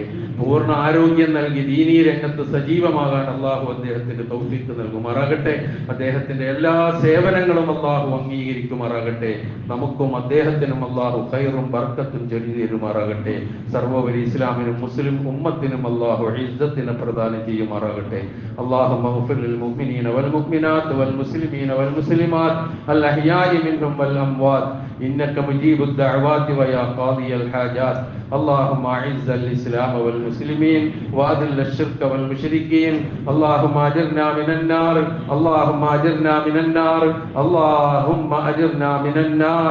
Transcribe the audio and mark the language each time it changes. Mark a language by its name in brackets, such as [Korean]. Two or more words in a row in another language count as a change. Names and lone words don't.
[Malayalam] പൂർണ്ണ ആരോഗ്യം നൽകി ദീനീ രംഗത്ത് സജീവമാകാൻ അള്ളാഹു അദ്ദേഹത്തിന് തൗഫീഖ് നൽകുമാറാകട്ടെ. അദ്ദേഹത്തിന്റെ എല്ലാ സേവനങ്ങളും അള്ളാഹു അംഗീകരിക്കുമാറാകട്ടെ. നമുക്കും അദ്ദേഹത്തിനും അള്ളാഹു ഖൈറും ബർക്കത്തും ചൊരിഞ്ഞു തരുമാറാകട്ടെ. സർവോപരി ഇസ്ലാമിനും മുസ്ലിം ഉമ്മത്തിനും അള്ളാഹു ഇസ്സത്തിനെ പ്രദാനം ചെയ്യുമാറാകട്ടെ. [Arabic] اللهم اغفر للمؤمنين والمؤمنات والمسلمين والمسلمات الأحياء منهم والأموات إنك مجيب الدعوات ويا قاضي الحاجات. اللهم أعز الإسلام والمسلمين وأذل الشرك والمشركين. اللهم أجرنا من النار، اللهم أجرنا من النار، اللهم أجرنا من النار.